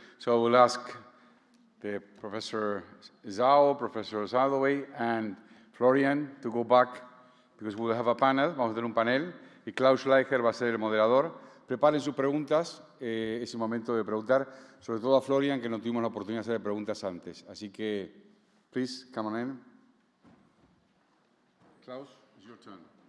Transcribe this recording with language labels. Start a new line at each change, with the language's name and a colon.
English: So I will ask the Professor Zhao, Professor Sadoway, and Florian to go back, because we will have a panel.
Spanish: Vamos a tener un panel, y Klaus Schleicher va a ser el moderador. Preparen sus preguntas, es el momento de preguntar, sobre todo a Florian, que no tuvimos la oportunidad de hacer preguntas antes. Así que,
English: please, come on in. Klaus, it's your turn.